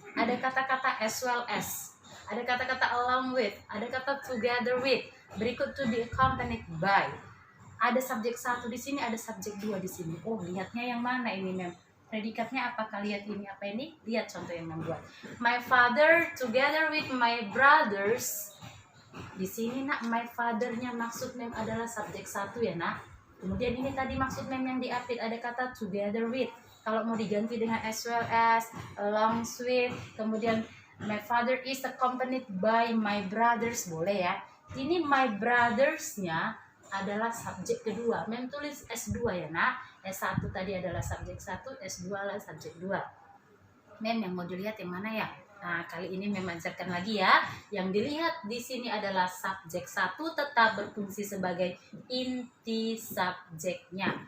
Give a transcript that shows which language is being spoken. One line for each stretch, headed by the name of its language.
Indonesian: Ada kata-kata as well as, ada kata-kata along with, ada kata together with, berikut to be accompanied by. Ada subjek 1 di sini, ada subjek 2 di sini. Oh, lihatnya yang mana ini, Mem? Predikatnya apakah lihat ini apa ini? Lihat contoh yang membuat.
English: My father together with my brothers.
Indonesian: Di sini, nak,
English: my father-
Indonesian: nya maksud Mem adalah subjek 1 ya, nak. Kemudian ini tadi maksud Mem yang diapit ada kata together with. Kalau mau diganti dengan as well as, along with, kemudian
English: my father is accompanied by my brothers,
Indonesian: boleh ya. Ini my brothers-nya adalah subjek kedua. Mem tulis S2 ya, nak. S1 tadi adalah subjek 1, S2 adalah subjek 2. Mem yang mau dilihat yang mana ya? Nah, kali ini Mem ajarkan lagi ya. Yang dilihat di sini adalah subjek 1 tetap berfungsi sebagai inti subjeknya.